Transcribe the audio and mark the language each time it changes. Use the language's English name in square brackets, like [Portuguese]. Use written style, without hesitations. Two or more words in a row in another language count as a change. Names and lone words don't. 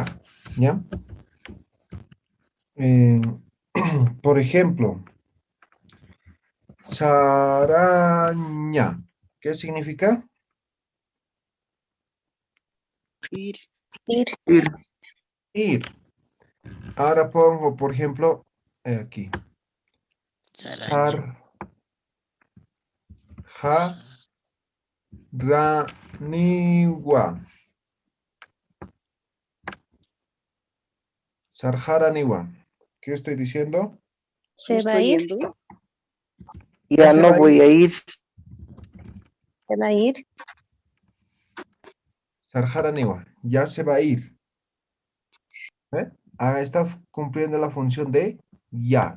[Spanish] ¿Ya? Eh, por ejemplo, saraña. ¿Qué significa? Ir. Ir. Ir. Ahora pongo, por ejemplo, aquí. [Aymara] Saraña. Sarjaraniwa. Sarjaraniwa. [Spanish] ¿Qué estoy diciendo? ¿Se va a ir? Yendo. Ya se no va a voy a ir. ¿Se va a ir? Sarjaraniwa. Ya se va a ir. ¿Eh? Ah, está cumpliendo la función de ya.